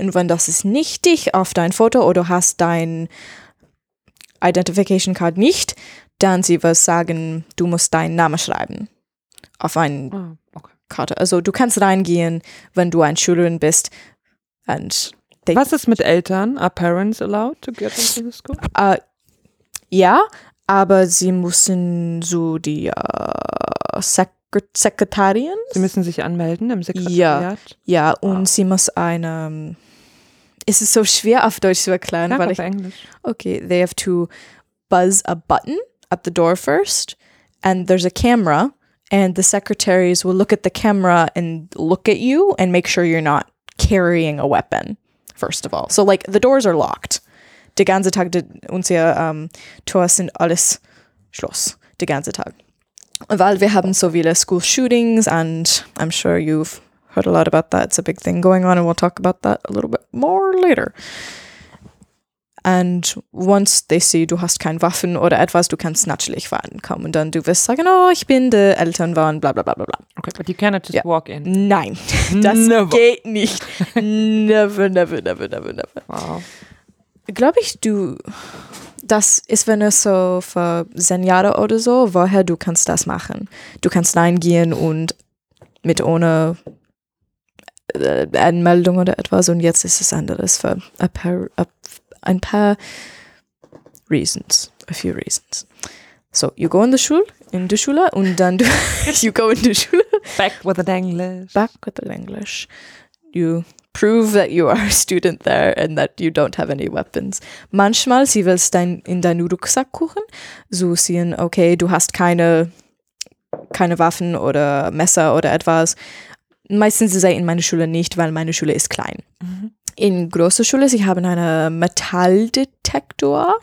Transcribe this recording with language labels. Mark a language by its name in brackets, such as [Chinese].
[German] Und wenn das ist nicht dich auf dein Foto oder du hast dein Identification Card nicht, dann sie würden sagen, du musst deinen Namen schreiben auf einen Karte. Also du kannst reingehen, wenn du ein Schülerin bist. [English] And [German] they was ist mit Eltern? [English] Are parents allowed to get into the school? [German] Ja, aber sie müssen so die Sekretarien. Sie müssen sich anmelden im Sekretariat. Ja, ja und sie muss eine. Ist es so schwer auf Deutsch zu erklären? Klar, weil auf Englisch. [English] Okay, they have to buzz a button at the door first and there's a camera. And the secretaries will look at the camera and look at you and make sure you're not carrying a weapon, first of all. So, like, the doors are locked. [German] Die ganze Tag, unsere Tore sind alles Schloss. Die ganze Tag. Weil wir haben so viele [English] school shootings and I'm sure you've heard a lot about that. It's a big thing going on and we'll talk about that a little bit more later. And once they see, [German] du hast kein Waffen oder etwas, du kannst natürlich reinkommen. Und dann du wirst sagen, oh, ich bin der Elternwahn, bla bla bla bla bla. [English] Okay, but you cannot just walk in. [German] Nein, das geht nicht. [English] Never, never, never, never, never. Wow. [German] Glaube ich, du, das ist, wenn es so für 10 Jahre oder so, woher du kannst das machen. Du kannst reingehen und mit ohne Anmeldung oder etwas. Und jetzt ist es anderes für ein paar reasons, [English] a few reasons. So, you go in the Schule, [German] und dann du, [English] you go in the Schule. Back with the English. You prove that you are a student there and that you don't have any weapons. [German] Manchmal, sie willst in deinen Rucksack gucken, so sehen, okay, du hast keine keine Waffen oder Messer oder etwas. Meistens sei in meiner Schule nicht, weil meine Schule ist klein. Mhm. In großer Schule, sie haben einen Metalldetektor.